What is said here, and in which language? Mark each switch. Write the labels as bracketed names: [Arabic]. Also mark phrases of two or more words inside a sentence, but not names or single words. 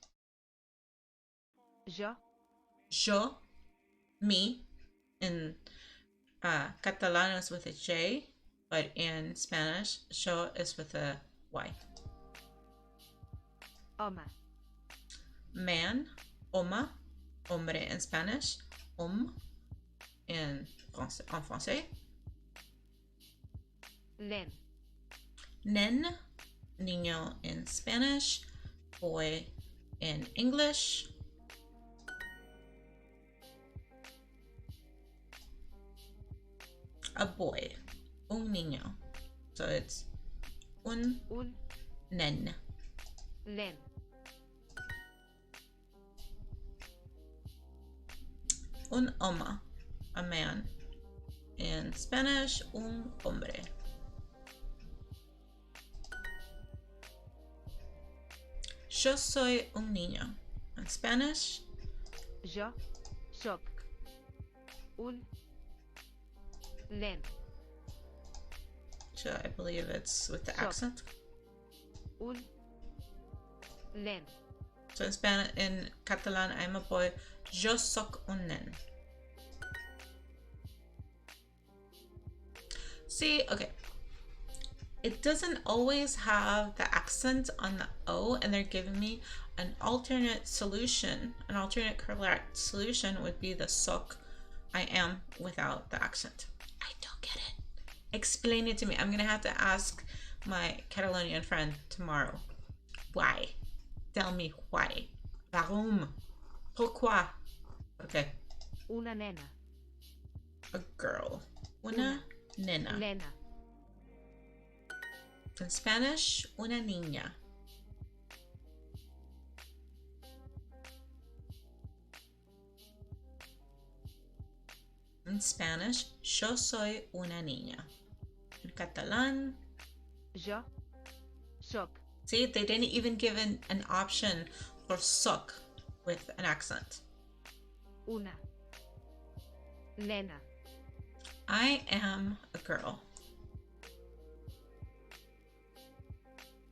[English] Yo, me, in Catalan is with a J, but in Spanish, yo is with a Y. Oma. Man, oma, hombre in Spanish, in français. Nen. Nen, niño in Spanish, boy in English. A boy, [Spanish] un niño. [English] So it's [Catalan] un nen. [English] Nen. [Spanish] Un hombre, [English] a man. In Spanish, [Spanish] un hombre. Yo soy un niño. [English] In Spanish, [Catalan] Yo soc un nen. [English] so I believe it's with the accent. [Catalan] Un nen. [English] So in Spanish, in Catalan, I'm a boy. [Catalan] Yo soc un nen. [English] See, okay. It doesn't always have the accent on the O, and they're giving me an alternate solution. An alternate correct solution would be the soc. I am without the accent. I don't get it. Explain it to me. I'm gonna have to ask my Catalonian friend tomorrow. Why? Tell me why. Warum? Pourquoi? Okay. [Catalan] Una nena. [English] A girl. [Catalan] Una nena. [English] Nena. In Spanish, [Spanish] una niña. [English] In Spanish, [Spanish] yo soy una niña. [English] In Catalan, [Catalan] yo soc. [English] See, they didn't even give an option for soc with an accent. [Catalan] Una nena. [English] I am a girl.